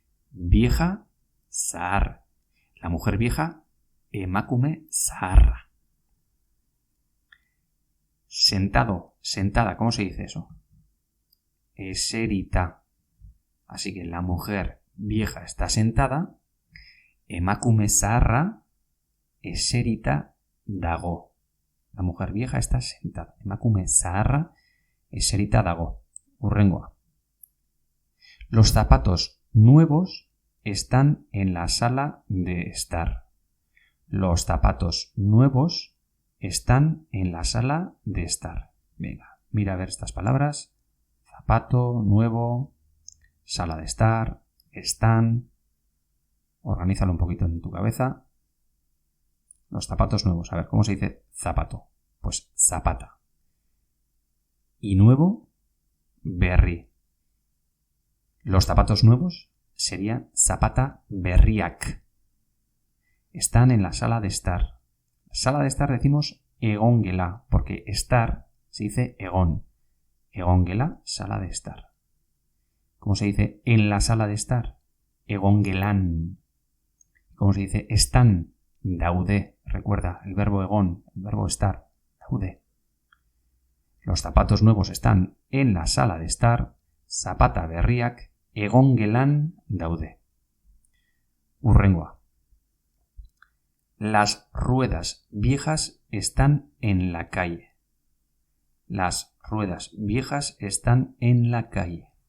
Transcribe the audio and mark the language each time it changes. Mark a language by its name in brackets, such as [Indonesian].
[Spanish] Vieja, zahar. La mujer vieja, [Basque] emakume zaharra. [Spanish] Sentado, sentada. ¿Cómo se dice eso? Eserita. Así que la mujer vieja está sentada. [Basque] Emakume zaharra, eserita dago. [Spanish] La mujer vieja está sentada. [Basque] Emakume zaharra, eserita dago. Hurrengoa. [Spanish] Los zapatos nuevos están en la sala de estar. Los zapatos nuevos están en la sala de estar. Venga, mira a ver estas palabras. Zapato, nuevo, sala de estar, están. Organízalo un poquito en tu cabeza. Los zapatos nuevos. A ver, ¿cómo se dice zapato? Pues zapata. Y nuevo, berri. Los zapatos nuevos sería [Basque] zapata berriak. [Spanish] Están en la sala de estar. Sala de estar decimos egongela, porque estar se dice egon. Egongela, sala de estar. ¿Cómo se dice en la sala de estar? [Basque] Egongelan. [Spanish] ¿Cómo se dice están? [Basque] Daude. [Spanish] Recuerda, el verbo egon, el verbo estar. Daude. Los zapatos nuevos están en la sala de estar. [Basque] Zapata berriak, egongelan daude. Hurrengoa. [Spanish] Las ruedas viejas están en la calle. Las ruedas viejas están en la calle.